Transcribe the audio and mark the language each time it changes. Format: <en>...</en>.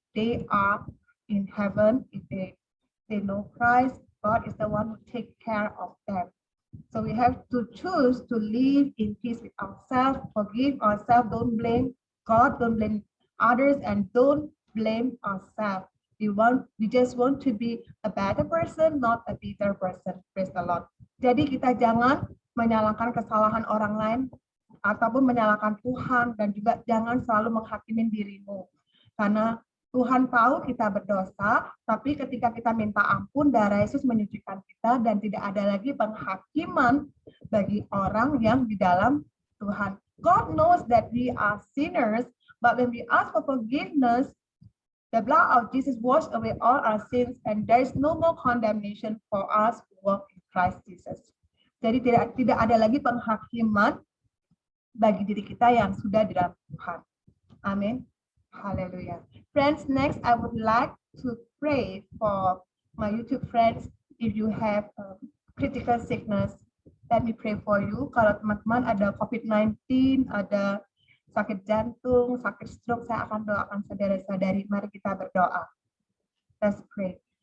<en>They are in heaven. If they know Christ, God is the one who takes care of them. So we have to choose to live in peace with ourselves, forgive ourselves, don't blame God, don't blame others, and don't blame ourselves. We just want to be a better person, not a bitter person. Praise the Lord.</en> <id>Jadi kita jangan menyalahkan kesalahan orang lain ataupun menyalahkan Tuhan, dan juga jangan selalu menghakimi dirimu. Karena Tuhan tahu kita berdosa, tapi ketika kita minta ampun, darah Yesus menyucikan kita dan tidak ada lagi penghakiman bagi orang yang di dalam Tuhan.</id> <en>God knows that we are sinners, but when we ask for forgiveness, the blood of Jesus washed away all our sins, and there is no more condemnation for us who walk in Christ Jesus.</en> <id>Jadi tidak ada lagi penghakiman bagi diri kita yang sudah di dalam Tuhan. Amin. Hallelujah.</id> <en>Friends, next I would like to pray for my YouTube friends. If you have critical sickness, let me pray for you.</en> <id>Kalau teman-teman ada COVID-19, ada sakit jantung, sakit stroke, saya akan doakan saudara-saudari. Mari kita berdoa.</id> <en>Let's pray.</en>